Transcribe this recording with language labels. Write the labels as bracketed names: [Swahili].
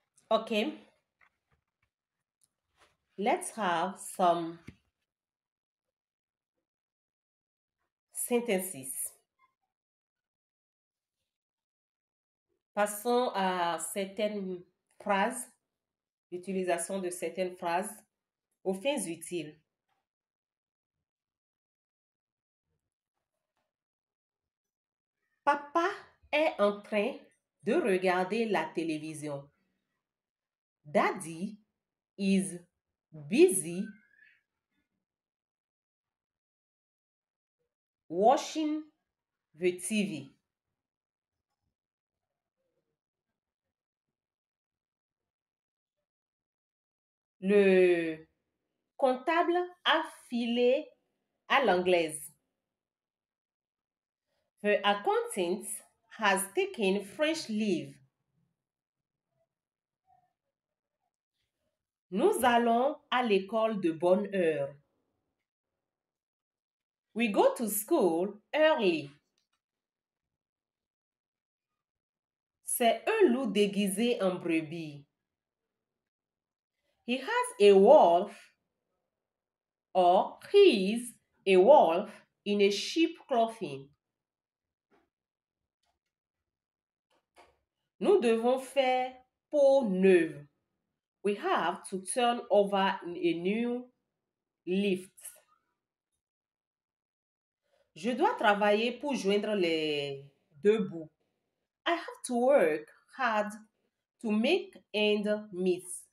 [English] Okay, let's have some sentences. [French] Passons à certaines phrases, l'utilisation de certaines phrases aux fins utiles. Papa est en train de regarder la télévision. [English] Daddy is busy watching the TV. [French] Le comptable a filé à l'anglaise. [English] The accountant has taken French leave. [French] Nous allons à l'école de bonne heure. [English] We go to school early. [French] C'est un loup déguisé en brebis. [English] He has a wolf or he is a wolf in a sheep clothing. [French] Nous devons faire peau neuve. [English] We have to turn over a new leaf. [French] Je dois travailler pour joindre les deux bouts. [English] I have to work hard to make ends meet.